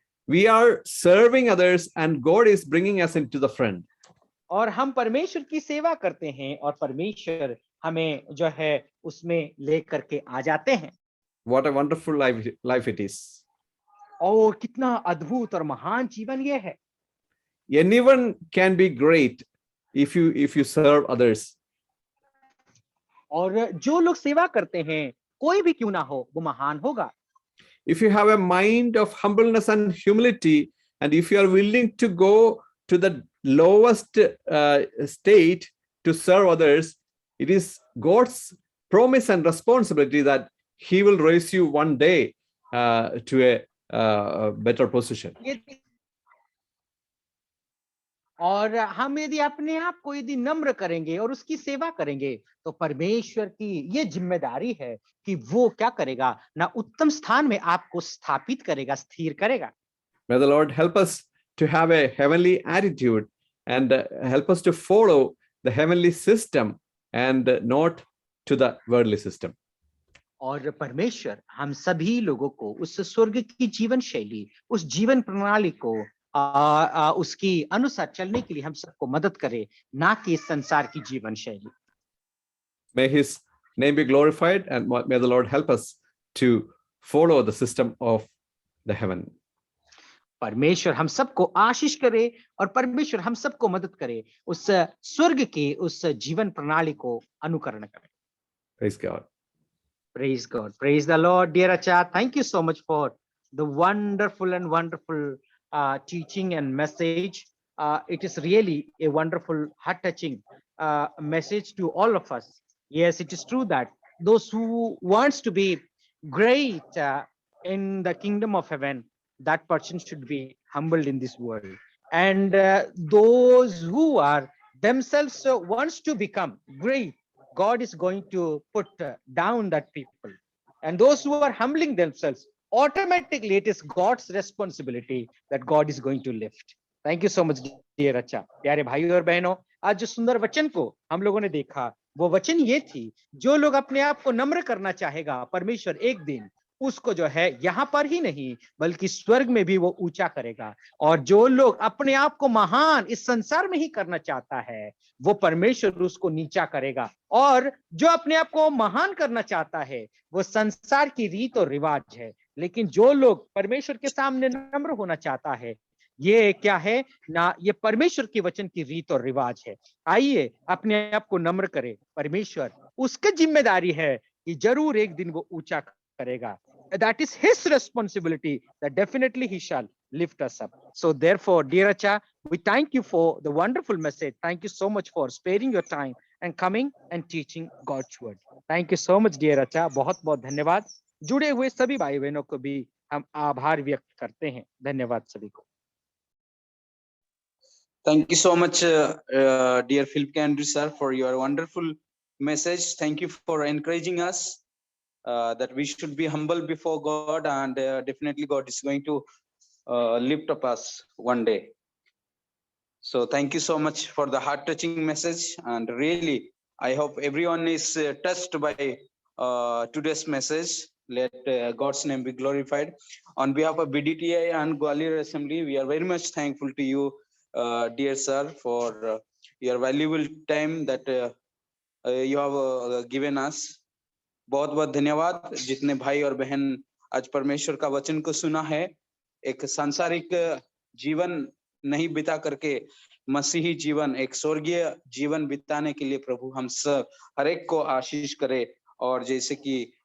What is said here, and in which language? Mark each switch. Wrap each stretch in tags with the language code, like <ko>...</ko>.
<en>We are serving others, and God is bringing us into the front.</en> <hi>और हम परमेश्वर की सेवा करते हैं और परमेश्वर हमें जो है उसमें लेकर के आ जाते हैं।</hi> <en>What a wonderful life it is.</en> <hi>और कितना अद्भुत और महान जीवन ये है।</hi> <en>Anyone can be great if you serve others.</en> <hi>और जो लोग सेवा करते हैं, कोई भी क्यों ना हो, वो महान होगा।</hi> <en>If you have a mind of humbleness and humility, and if you are willing to go to the lowest state to serve others, it is God's promise and responsibility that He will raise you one day to a better position.</en> <hi>और हम यदि अपने आप को यदि नम्र करेंगे और उसकी सेवा करेंगे, तो परमेश्वर की ये जिम्मेदारी है कि वो क्या करेगा ना, उत्तम स्थान में आपको स्थापित करेगा, स्थिर करेगा।</hi> <en>May the Lord help us to have a heavenly attitude and help us to follow the heavenly system and not to the worldly system.</en> <hi>और परमेश्वर हम सभी लोगों को उस स्वर्ग की जीवन शैली, उस जीवन प्रणाली को उसकी अनुसार चलने के लिए हम सबको मदद करे, ना कि इस संसार की जीवन शैली।</hi> <en>May His name be glorified, and may the Lord help us to follow the system of the heaven.</en> <hi>परमेश्वर हम सबको आशीष करे और परमेश्वर हम सबको मदद करे उस स्वर्ग की उस जीवन प्रणाली को अनुकरण करें।</hi> <en>Praise God. Praise God. Praise the Lord. Dear Acha, thank you so much for the wonderful teaching and message. It is really a wonderful, heart-touching message to all of us. Yes, it is true that those who wants to be great in the kingdom of heaven, that person should be humbled in this world. And those who are themselves wants to become great, God is going to put down that people. And those who are humbling themselves, automatically it is God's responsibility that God is going to lift. Thank you so much, dear Acha.</en> <hi>प्यारे भाइयों और बहनों, आज जो सुंदर वचन को हम लोगों ने देखा, वो वचन ये थी, जो लोग अपने आप को नम्र करना चाहेगा, परमेश्वर एक दिन उसको जो है यहाँ पर ही नहीं बल्कि स्वर्ग में भी वो ऊंचा करेगा। और जो लोग अपने आप को महान इस संसार में ही करना चाहता है, वो परमेश्वर उसको नीचा करेगा। और जो अपने आप को महान करना चाहता है, वो संसार की रीत और रिवाज है। लेकिन जो लोग परमेश्वर के सामने नम्र होना चाहता है, ये क्या है ना, ये परमेश्वर की वचन की रीत और रिवाज है। आइए अपने आप को नम्र करें, परमेश्वर उसकी जिम्मेदारी है कि जरूर एक दिन वो ऊंचा करेगा।</hi> <en>That is his responsibility, that definitely he shall lift us up. So therefore, dear Acha, we thank you for the wonderful message. Thank you so much for sparing your time and coming and teaching God's word. Thank you so much, dear Acha.</en> <hi>बहुत बहुत धन्यवाद। जुड़े हुए सभी भाई बहनों को भी हम आभार व्यक्त करते हैं। धन्यवाद सभी को।</hi> <en>Thank you so much, dear Philip K. Andrew sir, for your wonderful message. Thank you for encouraging us that we should be humble before God, and definitely God is going to lift up us one day. So thank you so much for the heart-touching message, and really I hope everyone is touched by today's message. Let God's name be glorified. On behalf of BDTI and Gwalior Assembly, we are very much thankful to you, dear sir, for your valuable time that you have given us.</en> <hi>बहुत बहुत धन्यवाद जितने भाई और बहन आज परमेश्वर का वचन को सुना है। एक सांसारिक जीवन नहीं बिता करके मसीही जीवन, एक स्वर्गीय जीवन बिताने के लिए प्रभु हम सब हर एक को आशीष करे। और जैसे कि</hi>